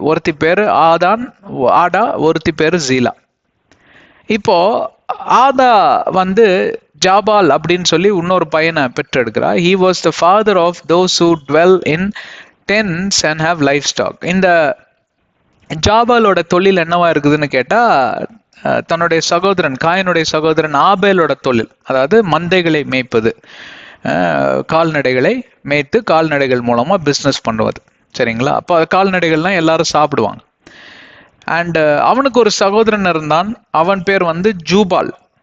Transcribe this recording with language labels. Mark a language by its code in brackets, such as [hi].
[ta] ஒருத்தி பேரு ஆடா, ஒருத்தி பேரு ஜீலா. இப்போ ஆதா வந்து ஜாபால் அப்படின்னு சொல்லி இன்னொரு பையனை பெற்றெடுக்கிறா. [en] He was the father of those who dwell in tents and have livestock. [ta] இந்த ஜாபாலோட தொழில் என்னவா இருக்குதுன்னு கேட்டா, தன்னுடைய சகோதரன் காயினுடைய சகோதரன் ஆபேலோட தொழில், அதாவது மந்தைகளை மேய்ப்பது, கால்நடைகளை மேய்த்து கால்நடைகள் மூலமா பிஸ்னஸ் பண்ணுவது. சரிங்களா? அப்போ கால்நடைகள்லாம் எல்லாரும் சாப்பிடுவாங்க. அண்ட் அவனுக்கு ஒரு சகோதரன் இருந்தான், அவன் பேர் வந்து ஜூபால்.